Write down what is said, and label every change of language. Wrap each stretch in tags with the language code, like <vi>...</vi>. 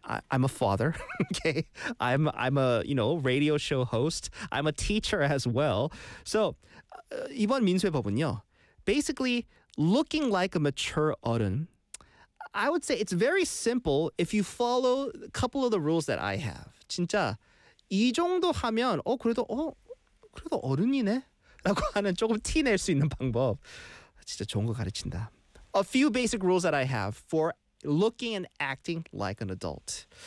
<en>I'm a father, okay? I'm a, you know, radio show host. I'm a teacher as well. So,</en> <ko>이번 민수의 법은요,</ko> <en>basically looking like a mature 어른, I would say it's very simple if you follow a couple of the rules that I have.</en> <ko>진짜 이 정도 하면 그래도 어른이네 라고 하는 조금 티 낼 수 있는 방법. 진짜 좋은 거 가르친다.</ko> <en>A few basic rules that I have for looking and acting like an adult.</en>